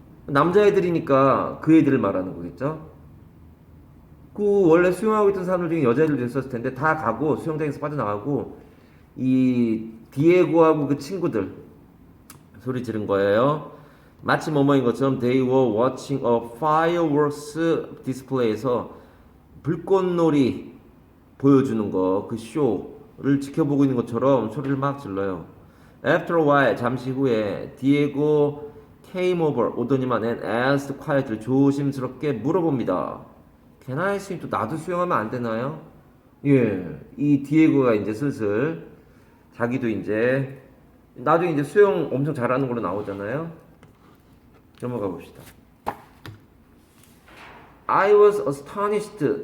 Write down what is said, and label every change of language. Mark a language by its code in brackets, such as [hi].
[ko] 남자애들이니까 그 애들을 말하는 거겠죠? 그 원래 수영하고 있던 사람들 중에 여자애들도 있었을 텐데 다 가고 수영장에서 빠져나가고 이 디에고하고 그 친구들 소리 지른 거예요. 마치 뭐뭐인 것처럼 [en] they were watching a fireworks display [ko] 에서 불꽃놀이 보여주는 거, 그 쇼를 지켜보고 있는 것처럼 소리를 막 질러요. [en] After a while, [ko] 잠시 후에 [en] 디에고 came over, [ko] 오더니만 [en] and asked quietly, [ko] 조심스럽게 물어봅니다. [en] Can I swim? [ko] 또 나도 수영하면 안 되나요? 예, 이 디에고가 이제 슬슬 자기도 이제 나중에 이제 수영 엄청 잘하는 걸로 나오잖아요. 넘어가 봅시다. [en] I was astonished.